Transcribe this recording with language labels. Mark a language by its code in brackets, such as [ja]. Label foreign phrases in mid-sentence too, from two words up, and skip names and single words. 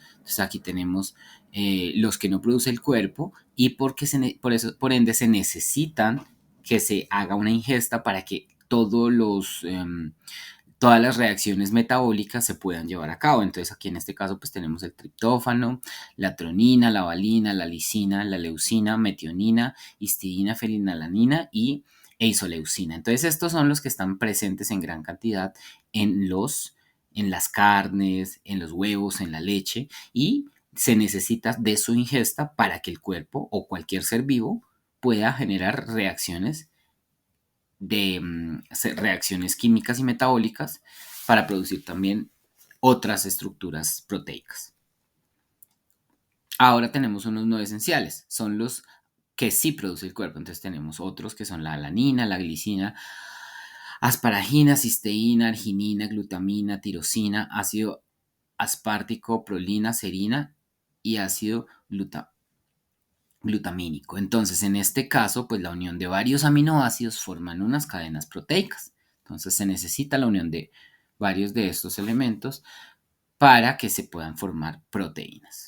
[es] Entonces aquí tenemos los que no produce el cuerpo y por ende se necesitan que se haga una ingesta para que todas las reacciones metabólicas se puedan llevar a cabo. Entonces aquí en este caso pues tenemos el triptófano, la tronina, la valina, la lisina, la leucina, metionina, histidina, fenilalanina e isoleucina. Entonces estos son los que están presentes en gran cantidad en las carnes, en los huevos, en la leche, y se necesita de su ingesta para que el cuerpo o cualquier ser vivo pueda generar reacciones químicas y metabólicas para producir también otras estructuras proteicas. Ahora tenemos unos no esenciales, son los que sí produce el cuerpo. Entonces tenemos otros que son la alanina, la glicina, asparagina, cisteína, arginina, glutamina, tirosina, ácido aspartico, prolina, serina y ácido glutamínico. Entonces, en este caso, pues la unión de varios aminoácidos forman unas cadenas proteicas. Entonces, se necesita la unión de varios de estos elementos para que se puedan formar proteínas.